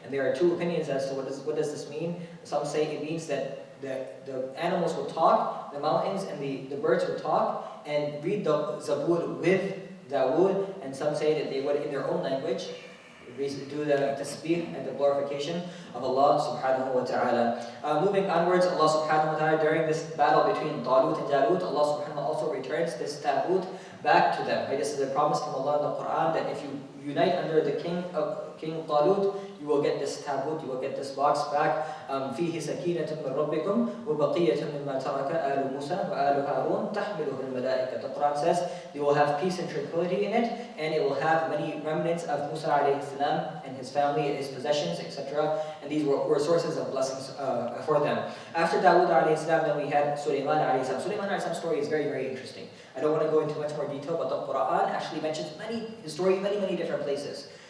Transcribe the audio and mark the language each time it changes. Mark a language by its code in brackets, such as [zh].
[en] And there are two opinions as to what does this mean. Some say it means that the animals would talk, the mountains and the birds would talk, and read the Zabur with Dawood, and some say that they would, in their own language, do the tasbih and the glorification of Allah subhanahu wa ta'ala. Moving onwards, Allah subhanahu wa ta'ala, during this battle between Talut and Jalut, Allah subhanahu wa ta'ala also returns this tabut back to them. Right? This is a promise from Allah in the Quran that if you unite under the king Talut, you will get this tabut, you will get this box back. [ar] فيه سكينة من ربكم وبقية مما ترك آل موسى وآل هارون تحمله الملائكة. [en] The Quran says they will have peace and tranquility in it, and it will have many remnants of Musa alayhi salam and his family and his possessions, etc. And these were sources of blessings for them. After Dawood alayhi salam, then we had Sulaiman alayhi salam. Sulaiman alayhi salam's story is very, very interesting. I don't want to go into much more detail, but the Quran actually mentions his story in many, many different places.